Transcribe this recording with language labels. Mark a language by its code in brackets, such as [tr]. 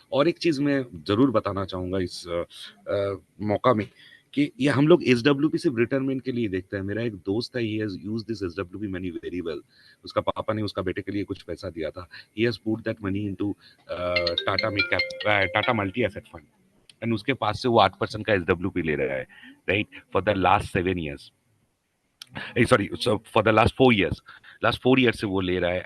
[hi] और एक चीज मैं जरूर बताना चाहूंगा इस मौका में, कि ये हम लोग SWP सिर्फ रिटायरमेंट के लिए देखते हैं। मेरा एक दोस्त है, [en] he has used this SWP money very well। [hi] उसका पापा ने उसका बेटे के लिए कुछ पैसा दिया था। [en] He has put that money into [hi] Tata mid cap, Tata multi asset fund, and उसके पास से वो 8% का SWP ले रहा है, right, [en] for the last 7 years, sorry for the last 4 years [hi] से वो ले रहा है।